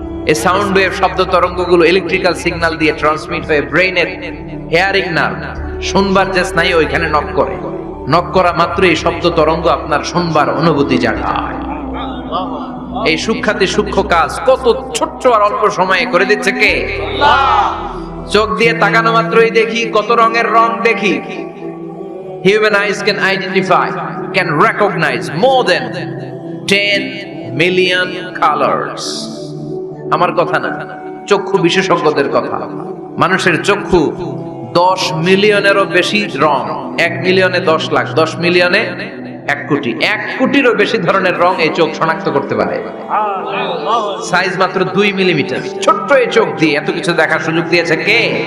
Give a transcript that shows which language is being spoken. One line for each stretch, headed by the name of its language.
Bangla: এই sound wave, শব্দ তরঙ্গগুলো electrical signal দিয়ে ট্রান্সমিট হয়ে ব্রেনের হেয়ারিং নার্ভ, শুনবার যে স্নায়ু, ওইখানে নক করে। নক করা মাত্র এই শব্দ তরঙ্গ আপনার শুনবার অনুভূতি জাগায়। এই সূক্ষ্মাতি সূক্ষ্ম কাজ কত ছোট্ট আর অল্প সময়ে করে দিচ্ছে কে? চোখ দিয়ে তাকানো মাত্রই দেখি কত রঙের রং দেখি।
English: Human eyes can identify, can recognize more than 10 million colors.
Bangla: আমার কথা না, চক্ষু বিশেষজ্ঞদের কথা। মানুষের চক্ষু 10 মিলিয়নেরও বেশি রং, 1 মিলিয়নে 10 লাখ, 10 মিলিয়নে 1 কোটি, 1 কোটিরও বেশি ধরনের রং এই চোখ শনাক্ত করতে পারে। সাইজ মাত্র 2 মিলিমিটার। ছোট্ট এই চোখ দিয়ে এত কিছু দেখার সুযোগ দিয়েছে কে?